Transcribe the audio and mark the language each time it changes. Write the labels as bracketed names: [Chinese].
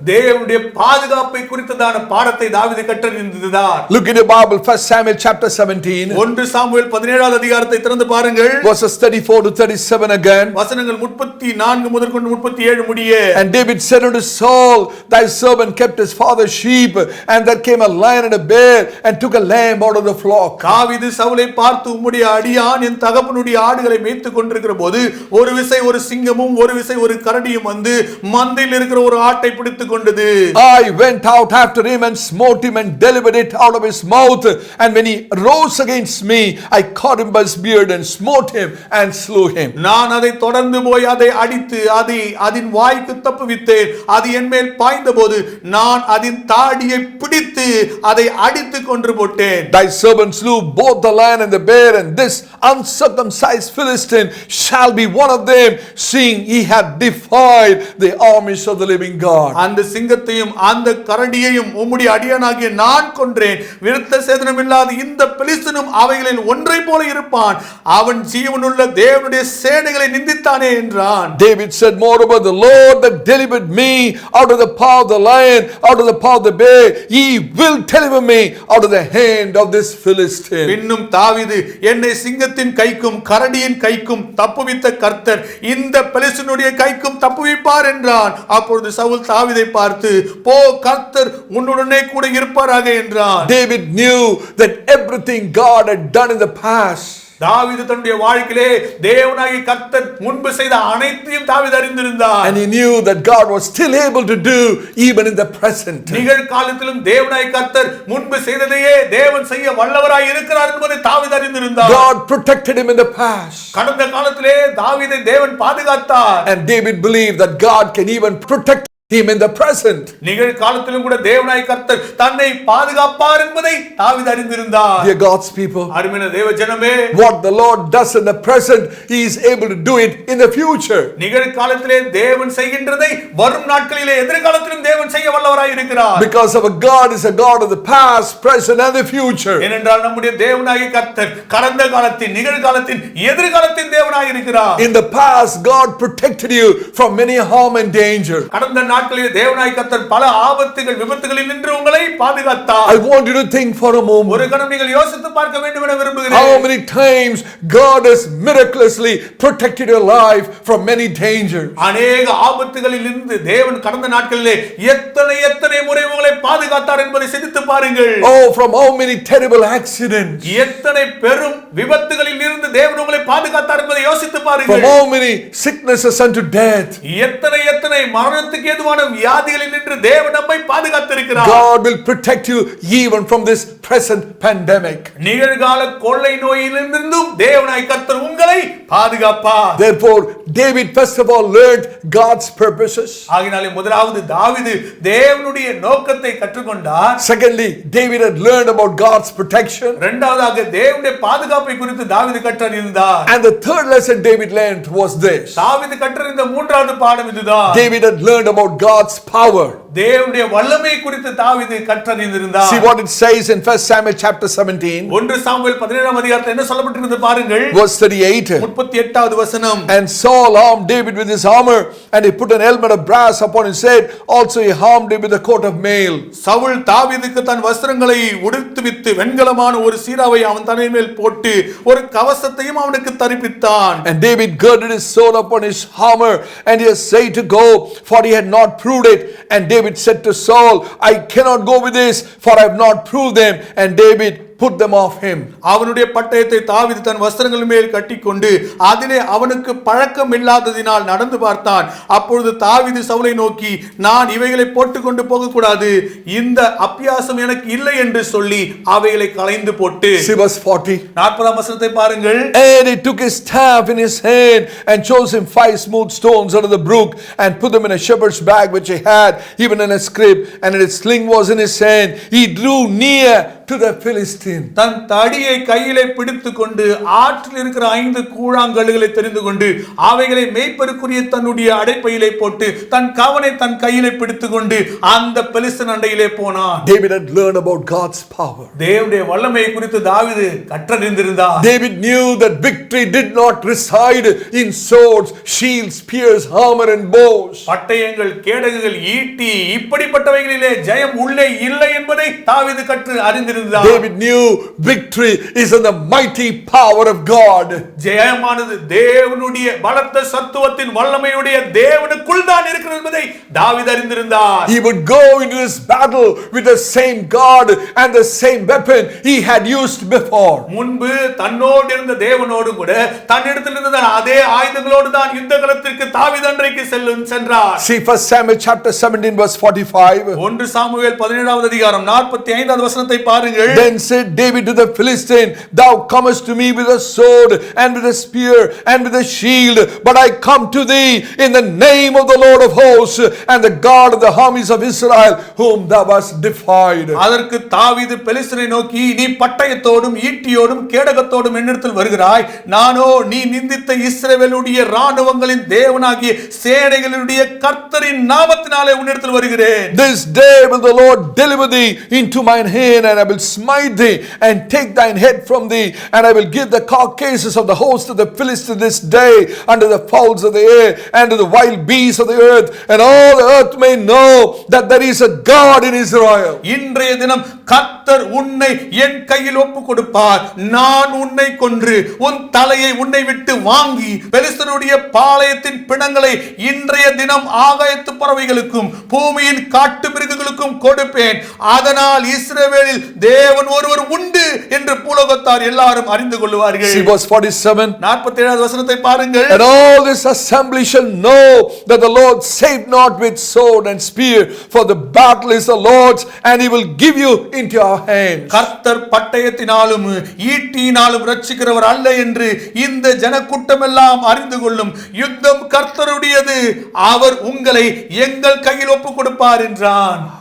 [Tamil] தேவனுடைய பாதுகாப்பை குறித்ததான பாடத்தை தாவீது கற்றறிந்தார். [English] Look in the Bible, 1 Samuel chapter 17. [Tamil] 1 Samuel 17வது அதிகாரத்தை திறந்து பாருங்கள். [English] Verses 34 to 37 again. [Tamil] வசனங்கள் 34 முதல் கொண்டு 37 முடிய. [English] And David said unto Saul, thy servant kept his father's sheep, and there came a lion and a bear, and took a lamb out of the flock. [Tamil] தாவீது சவுலை பார்த்து, உம்முடைய அடியான் என் தகப்பனுடைய ஆடுகளை மேய்த்துக் கொண்டிருக்கிற போது ஒரு விசை ஒரு சிங்கமும் ஒரு விசை ஒரு கரடியும் வந்து மந்தையில் இருக்கிற ஒரு ஆட்டை பிடித்துக் கொண்டது. [English] I went out after him and smote him and delivered it out of his mouth. And when he rose against me, I caught him by his beard and smote him and slew him. [Tamil] நான் அதை தொடர்ந்து போய் அதை அடித்து அதை அதன் வாய்க்கு தப்புவித்தேன். அது என் மேல் பாய்ந்தபோது நான் அதன் தாடியை பிடித்து அதை அடித்து கொன்று போட்டேன். [English] Thy servant slew both the lion and the bear, and this uncircumcised Philistine shall be one of them, seeing he hath defied the armies of the living God. [Tamil] அந்த சிங்கத்தையும் அந்த கரடியையும் உம்முடைய அடியானாகிய நான் கொன்றேன். விருத்த சேதனம் இல்லாத இந்த பெலிஸ்தனும் அவைகளில் ஒன்றை போல இருப்பான். அவன் ஜீவனுள்ள தேவனுடைய சேனைகளை நிந்தித்தானே என்றான். [English] David said, moreover, the Lord that delivered me out of the paw of the lion, out of the paw of the bear, he will deliver me out of the hand of this Philistine. [Tamil] இன்னும் தாவீது, என்னை சிங்கத்தின் கைக்கும் கரடியின் கைக்கும் தப்புவித்த கர்த்தர் இந்த பெலிஸ்தனுடைய கைக்கும் தப்புவிப்பார் என்றான். அப்பொழுது சவுல் தாவீதை பார்த்து, போ, கர்த்தர் உன்னுடனே கூட இருப்பாராக என்றான். [English] David knew that everything God had done in the past, [Tamil] தாவீது தன்னுடைய வாழ்க்கையிலே தேவனாகிய கர்த்தர் முன்பு செய்த அனைத்தையும் தாவீது அறிந்திருந்தார். [English] and he knew that God was still able to do even in the present. [Tamil] நிகழ்காலத்திலும் தேவனாகிய கர்த்தர் முன்பு செய்ததையே தேவன் செய்ய வல்லவராய் இருக்கிறார் என்பதை தாவீது அறிந்திருந்தார். [English] God protected him in the past. [Tamil] கடந்த காலத்திலே தாவீதை தேவன் பாதுகாத்தார். [English] And David believed that God can even protect him in the present. [Tamil] நிகழ்காலத்திலும் கூட தேவனாய் கர்த்தர் தன்னை பாதுகாப்பார் என்பதை தாவீது அறிந்திருந்தார். [English] Dear God's people, [Tamil] அருமையான தேவ ஜனமே, [English] what the Lord does in the present, he is able to do it in the future. [Tamil] நிகழ்காலத்திலே தேவன் செய்கின்றதை வரும் நாட்களிலே எதிர்காலத்திலும் தேவன் செய்ய வல்லவராய் இருக்கிறார். [English] Because our God is a God of the past, present and the future. [Tamil] ஏனென்றால் நம்முடைய தேவனாகிய கர்த்தர் கடந்த காலத்தின், நிகழ்காலத்தின், எதிர்காலத்தின் தேவனாய் இருக்கிறார். [English] In the past, God protected you from many harm and danger. [Tamil] கடந்த நாட்களில் தேவனாய் கர்த்தர் பல ஆபத்துகள், விபத்துகளில் நின்று உங்களை பாதுகாத்தார். [English] I want you to think for a moment. [Tamil] ஒரு கணம் நீங்கள் யோசித்து பார்க்க வேண்டும் என விரும்புகிறேன். [English] How many times God has miraculously protected your life from many dangers. [Tamil] அநேக ஆபத்துகளில் இருந்து தேவன் கடந்த நாட்களிலே எத்தனை முறை உங்களை பாதுகாத்தார் என்பதை சிந்தித்து பாருங்கள். [English] Oh, from how many terrible accidents. [Tamil] எத்தனை பெரும் விபத்துகளில் இருந்து தேவன் உங்களை பாதுகாத்தார் என்பதை யோசித்து [English] From [Tamil] பாருங்கள். [English] how many sicknesses unto death. [Tamil] எத்தனை மரணத்துக்கு ஏதுவான வியாதிகளில் நின்று தேவன் நம்மை பாதுகாத்திருக்கிறார். [English] God will protect you even from this present pandemic. [Tamil] நிகழ்கால கொள்ளை நோயிலிருந்தும் தேவனாய் கர்த்தர் உங்களை பாதுகாப்பார். [English] Therefore, David first of all learned God's purposes. [Tamil] ஆகினாலே முதலாவது தாவீது தேவனுடைய நோக்கத்தை கற்றுக்கொண்டார். [English] Secondly, David had learned about God's protection. [Tamil] இரண்டாவதாக தேவனுடைய பாதுகாப்பை குறித்து தாவீது கற்றறிந்தார். [English] And the third lesson David learned was this. [Tamil] தாவீது கற்றறிந்த மூன்றாவது பாடம் இதுதான். [English] David had learned about God's power. [Tamil] தேவனுடைய வல்லமை குறித்து தாவீது கற்றறிந்திருந்தார். [English] See what it says in 1 Samuel chapter 17. [Tamil] 1 Samuel 17ஆம் அதிகாரத்தில் என்ன சொல்லப்பட்டிருக்கிறது பாருங்கள். [English] Verse 38. [Tamil] 38வது வசனம். [English] And Saul armed David with his armor, and he put an helmet of brass upon his head. Also he armed him with a coat of mail. [Tamil] Saul தாவீதுக்கு தன் வஸ்திரங்களை உடுத்துவித்து வெண்கலமான ஒரு சீராவை அவன் தலையின் மேல் போட்டு ஒரு கவசத்தையும் அவனுக்கு தரிப்பித்தான். [English] And David girded his sword upon his armor, and he essayed to go, for he had not proved it. And David said to Saul, I cannot go with this, for I have not proved them. And David put them off him. [Tamil] அவனுடைய பட்டயத்தை தாவீது தன் வஸ்திரங்கள் மேல் கட்டிக்கொண்டு அதிலே அவனுக்கு பழக்கம் இல்லாததினால் நடந்து பார்த்தான். அப்பொழுது தாவீது சவுலை நோக்கி, நான் இவைகளை போட்டுக்கொண்டு போக கூடாது, இந்த அபியாசம் எனக்கு இல்லை என்று சொல்லி அவைகளை களைந்து போட்டு. [English] See verse 40. [Tamil] 40ஆம் வசனத்தை பாருங்கள். [English] And he took his staff in his hand and chose him 5 smooth stones out of the brook and put them in a shepherd's bag which he had, even in a scrip, and his sling was in his hand. He drew near to the Philistine. [Tamil] தன் தடியை கையிலே பிடித்துக் கொண்டு ஆற்றில் இருக்கிற 5 கூழாங்கல்லுகளை தெரிந்து கொண்டு அவைகளை மேய்ப்பருக்குரிய தன்னுடைய அடைப்பையிலே போட்டு தன் கவனை தன் கையிலே பிடித்துக் கொண்டு அந்த பெலிஸ்தன் அண்டையிலே போனான். [English] David had learned about God's power. [Tamil] தேவனுடைய வல்லமையை குறித்து தாவீது கற்றறிந்திருந்தார். [English] David knew that victory did not reside in swords, shields, spears, armor and bows. [Tamil] பட்டயங்கள், கேடகங்கள், ஈட்டி இப்படிப்பட்டவைகளிலே ஜெயம் உள்ளே இல்லை என்பதை தாவீது கற்று அறிந்திருந்தார். [English] David knew victory is in the mighty power of God. [Tamil] ஜெயமானது தேவனுடைய பலத்த சத்துவத்தின் வல்லமையுடைய தேவனுக்குள் தான் இருக்கிறது என்பதை தாவீது அறிந்திருந்தார். [English] He would go into this battle with the same God and the same weapon he had used before. [Tamil] முன்பு தன்னோடு இருந்த தேவனோடு கூட தன்னிடத்தில் இருந்த அதே ஆயுதங்களோடு தான் யுத்த களத்திற்கு தாவீது அன்றைக்கு சென்றார். [English] See 1 Samuel chapter 17 verse 45. [Tamil] 1 Samuel 17வது அதிகாரம் 45வது வசனத்தை பாருங்கள். [English] Then said David to the Philistine, Thou comest to me with a sword and with a spear and with a shield, but I come to thee in the name of the Lord of hosts and the God of the armies of Israel, whom thou hast defied. [Tamil] அதற்கு தாவீது பெலிஸ்தரை நோக்கி, நீ பட்டயத்தோடும் ஈட்டியோடும் கேடகத்தோடும் என்னிடத்தில் வருகிறாய், நானோ நீ நிந்தித்த இஸ்ரவேலுடைய ராணுவங்களின் தேவனாகிய சேனைகளுடைய கர்த்தரின் நாமத்தினாலே உன்னிடத்தில் வருகிறேன். [English] This day will the Lord deliver thee into mine hand, and I will smite thee and take thine head from thee, and I will give the carcasses of the host of the Philistines this day unto the fowls of the air and to the wild beasts of the earth, and all the earth may know that there is a God in Israel. [Tamil] இன்றைய தினம் கர்த்தர் உன்னை என் கையில் ஒப்பு கொடுப்பார். நான் உன்னை கொன்று உன் தலையை உன்னை விட்டு வாங்கி பெலிஸ்தருடைய பாளையத்தின் பிணங்களை இன்றைய தினம் ஆகாயத்து பறவைகளுக்கும் பூமியின் காட்டு மிருகங்களுக்கும் உனக்கும் கொடுப்பேன். அதனால் இஸ்ரவேலில் தேவன் ஒருவர் உண்டு என்று பூலோகத்தார் எல்லாரும் அறிந்து கொள்வார்கள். [English] See verse 47. [Tamil] 47வது வசனத்தை பாருங்கள். [English] And all this assembly shall know that the Lord saved not with sword and spear, for the battle is the Lord's, and he will give you into our hands. [Tamil] கர்த்தர் பட்டயத்தினாலும் ஈட்டியினாலும் ரட்சிக்கிறவர் அல்ல என்று இந்த ஜனக்கூட்டம் எல்லாம் அறிந்து கொள்ளும். யுத்தம் கர்த்தருடையது, அவர் உங்களை எங்கள் கையில் ஒப்பு கொடுப்பார் என்றான்.